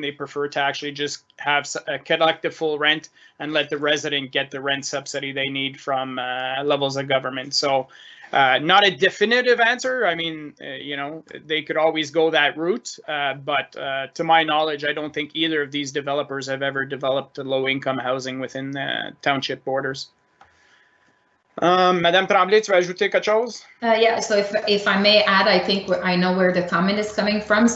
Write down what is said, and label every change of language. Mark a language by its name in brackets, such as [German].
[English] They prefer to actually just have a collective full rent and let the resident get the rent subsidy they need from levels of government. So not a definitive answer. I mean, they could always go that route, but to my knowledge, I don't think either of these developers have ever developed low-income housing within the township borders. [French] Madame Tremblay, tu veux ajouter quelque chose? [English] Yeah, so if I may add, I think I know where the comment is coming from.